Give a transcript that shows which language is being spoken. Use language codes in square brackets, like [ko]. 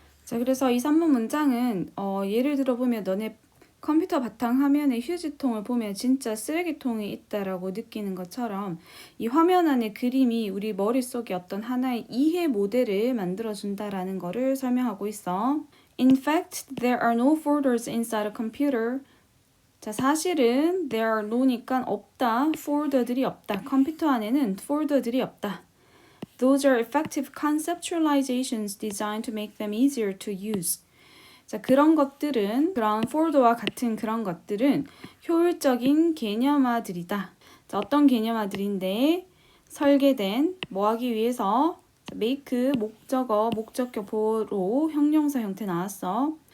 [ko] 자, 그래서 이 3번 문장은 예를 들어보면 너네 컴퓨터 바탕화면에 휴지통을 보면 진짜 쓰레기통이 있다라고 느끼는 것처럼 이 화면 안에 그림이 우리 머릿속에 어떤 하나의 이해 모델을 만들어준다라는 거를 설명하고 있어. [en] In fact, there are no folders inside a computer. [ko] 자, 사실은 [en] there are no [ko] 니까 없다, 폴더들이 없다. 컴퓨터 안에는 폴더들이 없다. [en] Those are effective conceptualizations designed to make them easier to use. [ko] 자, 그런 것들은, 그런 폴더와 같은 그런 것들은 효율적인 개념화들이다. 자, 어떤 개념화들인데 설계된, 뭐 하기 위해서? 자, make, 목적어, 목적격 보로 형용사 형태 나왔어.